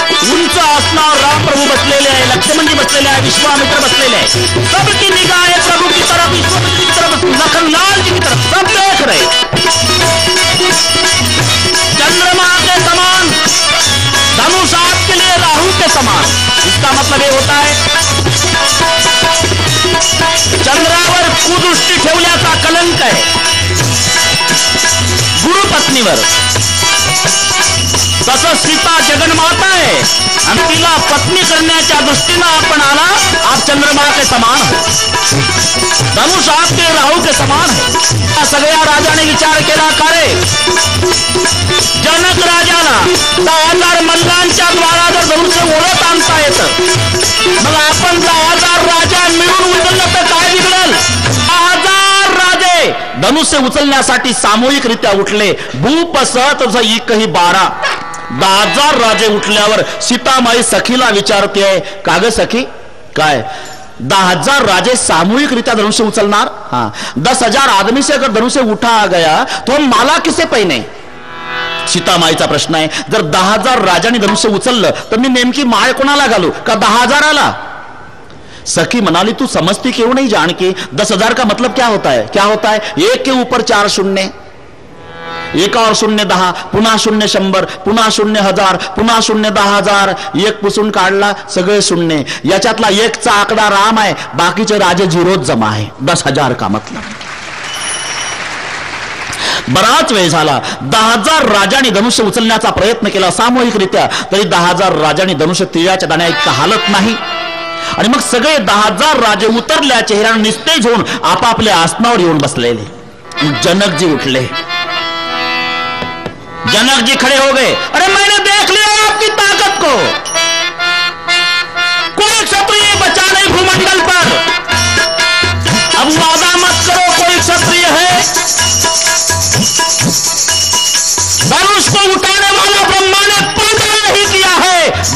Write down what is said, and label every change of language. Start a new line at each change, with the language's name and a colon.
Marathi: उंच आसनावर राम प्रभू बसलेले आहे, लक्ष्मण जी बसलेले आहे, विश्वामित्र बसलेले आहे।
Hindi: सबकी निगाह है प्रभु की तरफ, विश्वामित्र की तरफ, लखन लाल जी की तरफ, सब देख रहे। चंद्रमा के समान, धनुष आपके लिए राहु के समान। इसका मतलब ये होता है
Marathi: चंद्रावर कुदृष्टी ठेवल्याचा कलंक आहे गुरु पत्नीवर। तसं सीता जगन्माता आहे आणि तिला पत्नी करण्याच्या दृष्टीनं आपण आला,
Hindi: आप चंद्रमा के समान हो, धनुष आपके राहू के समान है।
Marathi: सगळ्या राजाने विचार केला, का रे जनक राजाला 10,000 मल्लांच्या द्वारा जर धनुष्य ओढत आणता येतं, मग आपण 10,000 राजा मिळून उचललं तर काय बिघडल? 10,000 राजे धनुष्य उचलण्यासाठी सामूहिकरित्या उठले। भूपसत एकही 12, 10,000 राजे उठल्यावर सीतामाई सखीला विचारते, का ग सखी, काय 10,000 राजे सामूहिक रीत्या धनुष्य उचलणार?
Hindi: हाँ, 10,000 आदमी से अगर धनुष्य उठा गया तो माला किसे पहिने?
Marathi: सीतामाईचा प्रश्न आहे। जर 10,000 राजांनी धनुष्य उचललं तर मी नेमकी माळ कोणाला घालू, का 10,000ला?
Hindi: सखी मनाली, तू समझती क्यों नहीं जान के 10,000 का मतलब क्या होता है? क्या होता है? एक के ऊपर 4 शून्य, एक और शून्य 10,
Marathi: पुन्हा शून्य 100, पुन्हा शून्य 1000, पुन्हा शून्य 10,000, एक पुसून काढला सगळे शून्य। याच्यातला एकचा आकडा राम आहे, बाकीचे राजे झिरोच जमा आहे।
Hindi: 10,000 का मतलब।
Marathi: बराच वेळ झाला, 10,000 राजांनी धनुष्य उचलण्याचा प्रयत्न केला सामूहिकरित्या, तरी 10,000 राजांनी धनुष्य तिळाच्या दाण्या इतका हालत नाही। आणि मग सगळे 10,000 राजे उतरल्या चेहऱ्याने निस्तेज होऊन आपापल्या आसनावर येऊन बसलेले। जनक जी उठले,
Hindi: जनक जी खड़े हो गए, अरे मैंने देख लिया आपकी ताकत को, कोई क्षत्रिय बचा नहीं भूमंडल पर। अब वादा मत करो कोई क्षत्रिय है, धनुष को उठाने वाला ब्रह्मा ने पैदा नहीं किया है।